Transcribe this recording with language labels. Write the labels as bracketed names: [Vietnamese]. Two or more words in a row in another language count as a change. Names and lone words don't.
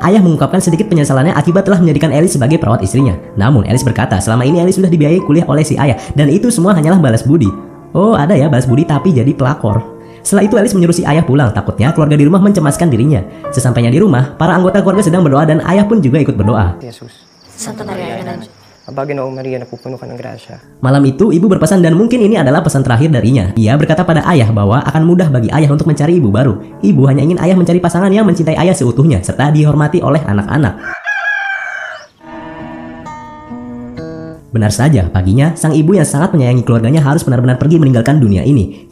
[Indonesian] Ayah mengungkapkan sedikit penyesalannya akibat telah menjadikan Alice sebagai perawat istrinya. Namun Alice berkata selama ini Alice sudah dibiayai kuliah oleh si ayah dan itu semua hanyalah balas budi. Oh, ada ya balas budi tapi jadi pelakor. Setelah itu Alice menyuruh si ayah pulang, takutnya keluarga di rumah mencemaskan dirinya. Sesampainya di rumah, para anggota keluarga sedang berdoa dan ayah pun juga ikut berdoa. [Filipino] Yesus, Santa Maria Nanay. Panginoong Maria, napupuno ka ng grasya. [Indonesian] Malam itu ibu berpesan dan mungkin ini adalah pesan terakhir darinya. Ia berkata pada ayah bahwa akan mudah bagi ayah untuk mencari ibu baru. Ibu hanya ingin ayah mencari pasangan yang mencintai ayah seutuhnya serta dihormati oleh anak-anak. Benar saja, paginya sang ibu yang sangat menyayangi keluarganya harus benar-benar pergi meninggalkan dunia ini.